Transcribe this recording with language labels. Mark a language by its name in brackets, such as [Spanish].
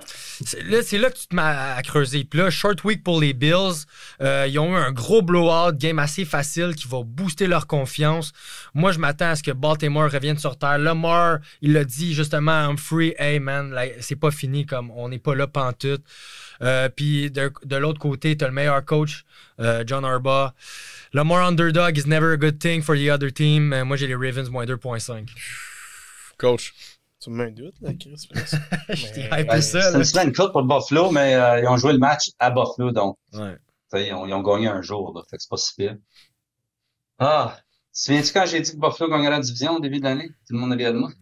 [French] C'est là que tu te mets à creuser. Puis là, short week pour les Bills. Ils ont eu un gros blowout, game assez facile qui va booster leur confiance. Moi, je m'attends à ce que Baltimore revienne sur terre. Lamar, il l'a dit justement à Humphrey, hey man, là, c'est pas fini, comme on n'est pas là pantoute. Puis de l'autre côté, tu as le meilleur coach, John Harbaugh. [English] Lamar underdog is never a good thing for the other team. [French] Moi, j'ai les Ravens moins 2.5. Coach. Tu me mets un doute, là, Chris? C'est une semaine courte pour Buffalo, mais ils ont joué le match à Buffalo, donc ils ont gagné un jour, là, fait que c'est pas si pire. Ah, te souviens-tu quand j'ai dit que Buffalo gagnerait la division au début de l'année? Tout le monde riait de moi.